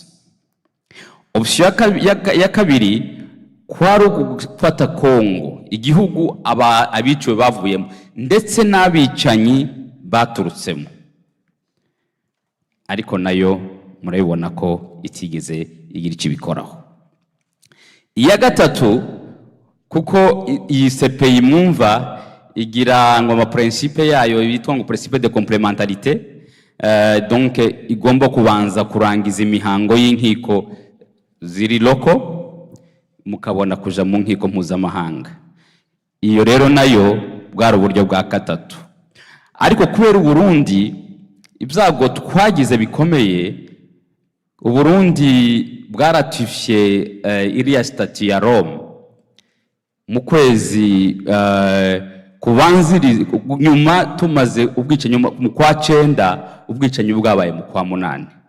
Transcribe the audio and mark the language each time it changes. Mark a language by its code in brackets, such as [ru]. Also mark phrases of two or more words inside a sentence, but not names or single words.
[rw] Option ya kabiri kwari gufata Congo, igihugu abiciwe bavuyemo ndetse n'abicanyi baturutsemo, ariko nayo murabibona ko itigeze igira icyo bikoraho. Iya gatatu, kuko iyi CPI mwumva igira ngo ama principe yayo bitwa ngo [fr] principe de complémentarité, [rw] donc igomba kubanza kurangiza imihango y'inkiko ziri loko mukabona kuja mu nkiko mpuzamahanga. iyo rero nayo bwari uburyo bwa gatatu. Ariko kubera Burundi ibyago twagize bikomeye, Burundi bwaratifiye iriya stati ya Rome mu kwezi kubanziri nyuma tumaze ubwicanyi mu kwa 9 ubwicanyi bwabaye mu kwa 8.